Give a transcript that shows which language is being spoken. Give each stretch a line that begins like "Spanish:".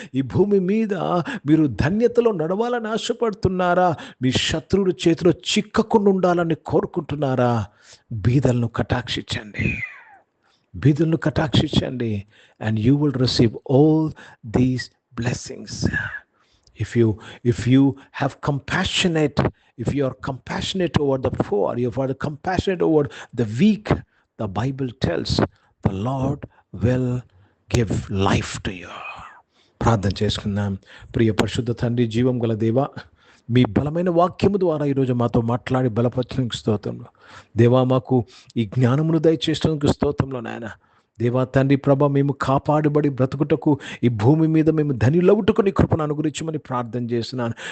Telugu: ఈ భూమి మీద మీరు ధన్యతలో నడవాలని ఆశపడుతున్నారా? మీ శత్రువుల చేతిలో చిక్కకుండా ఉండాలని కోరుకుంటున్నారా? బీదలను కటాక్షించండి, బీదలను కటాక్షించండి,
English: And you will receive all these blessings. If you have compassionate, if you are compassionate over the poor, if you are compassionate over the weak, the Bible tells the Lord will give life to you.
Telugu: ప్రార్థన చేసుకుందాం. ప్రియ పరిశుద్ధ తండ్రి, జీవం గల దేవా, మీ బలమైన వాక్యము ద్వారా ఈరోజు మాతో మాట్లాడి బలపరచడానికి స్తోత్రంలో దేవా, మాకు ఈ జ్ఞానమును దయచేసినందుకు స్తోత్రంలో నాయన. దేవా తండ్రి ప్రభ, మేము కాపాడబడి బ్రతుకుటకు ఈ భూమి మీద మేము ధనిలవుటకు నీ కృపను అనుగ్రహించమని ప్రార్థన చేస్తున్నాను.